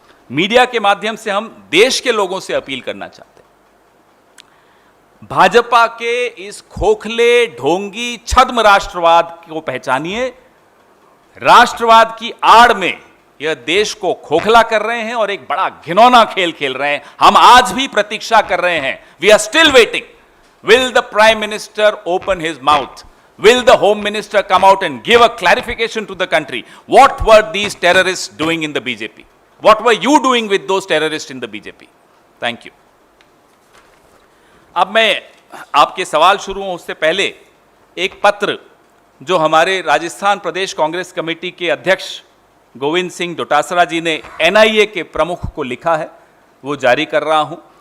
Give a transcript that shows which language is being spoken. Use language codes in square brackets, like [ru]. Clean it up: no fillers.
[hi] Media के माध्यम से हम देश के लोगों से अपील करना चाहते हैं, भाजपा के इस खोखले, ढोंगी, छद्म राष्ट्रवाद को पहचानिए। राष्ट्रवाद की आड़ में यह देश को खोखला कर रहे हैं और एक बड़ा घिनौना खेल खेल रहे हैं। हम आज भी प्रतीक्षा कर रहे हैं। [en] We are still waiting. Will the prime minister open his mouth? Will the home minister come out and give a clarification to the country? What were these terrorists doing in the BJP? What were you doing with those terrorists in the BJP? Thank you. [hi] अब मैं आपके सवाल शुरू हों उससे पहले एक पत्र जो हमारे राजस्थान प्रदेश कांग्रेस कमेटी के अध्यक्ष गोविंद सिंह डोटासरा जी ने एनआईए के प्रमुख को लिखा है, वो जारी कर रहा हूं।